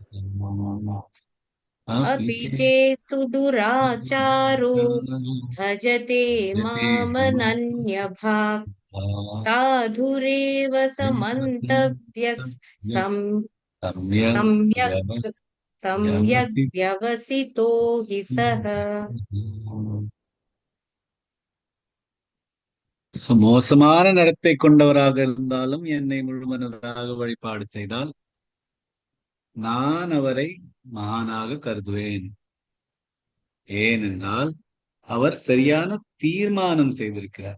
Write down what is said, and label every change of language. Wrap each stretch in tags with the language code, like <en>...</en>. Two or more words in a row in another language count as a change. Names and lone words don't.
<sa>अपि चेत् सुदुराचारो भजते मामनन्यभाक् साधुरेव समन्तव्यः सम्यक् व्यवसितो हि सः</sa> <ta>மோசமான நடத்தை கொண்டவராக இருந்தாலும் என்னை முழுமனதாக வழிபாடு செய்தால் நான் அவரை மகானாக கருதுவேன். ஏனென்றால் அவர் சரியான தீர்மானம் செய்திருக்கிறார்.</ta>